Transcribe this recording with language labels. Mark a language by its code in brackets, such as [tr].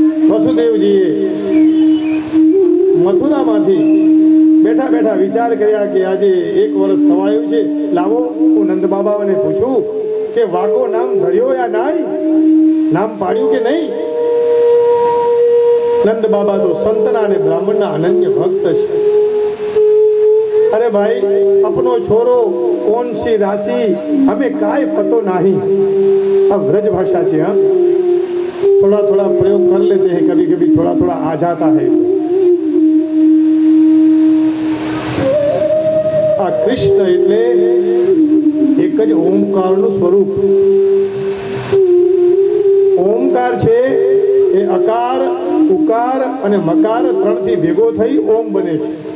[gu] વસુદેવજીએ મથુરામાંથી બેઠા બેઠા વિચાર કર્યા કે આજે 1 વર્ષ થવાયું છે, લાવો હું નંદ બાબાને પૂછું કે [hi] વાકો નામ ધર્યો યા નાઈ, [gu] નામ પાડ્યું કે નહીં. નંદ બાબા તો સંતના અને બ્રાહ્મણના અનન્ય ભક્ત છે. [hi] अरे भाई अपनो छोरो कौन सी राशि हमें काय पतो नहीं. अब ब्रज भाषा से हम थोड़ा थोड़ा प्रयोग कर लेते हैं, कभी कभी थोड़ा थोड़ा आ जाता है. [gu] आ कृष्ण એટલે એક જ ઓમકારનું સ્વરૂપ. ઓમકાર છે એ અકાર, ઉકાર અને મકાર 3 થી ભેગો થઈ ઓમ બને છે.